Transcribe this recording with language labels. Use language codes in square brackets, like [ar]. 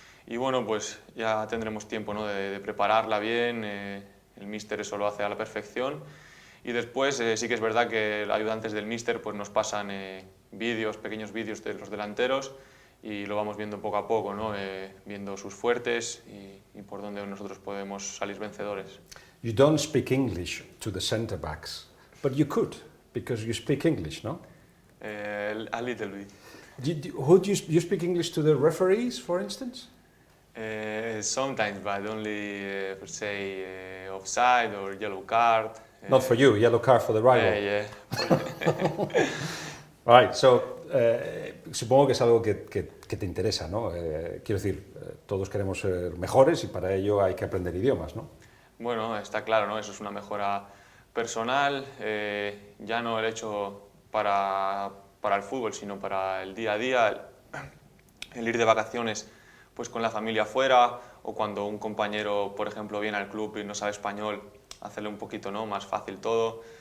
[es] Y bueno, pues ya tendremos tiempo, ¿no?, de prepararla bien, el míster eso lo hace a la perfección. Y después sí que es verdad que los ayudantes del míster pues nos pasan pequeños vídeos de los delanteros y lo vamos viendo poco a poco, ¿no? Viendo sus fuertes y por dónde nosotros podemos salir vencedores. [en] You don't speak English to the center backs, but you could, because you speak English, no? A little bit. You speak English to the referees, for instance? Sometimes, but only for say offside or yellow card. Not for you, yellow card for the rival. Yeah. Right, so, [es] supongo que es algo que te interesa, ¿no? Quiero decir, todos queremos ser mejores y para ello hay que aprender idiomas, ¿no? Bueno, está claro, ¿no? Eso es una mejora personal, ya no el hecho para el fútbol, sino para el día a día, el ir de vacaciones pues con la familia fuera, o cuando un compañero, por ejemplo, viene al club y no sabe español, hacerle un poquito, ¿no?, más fácil todo.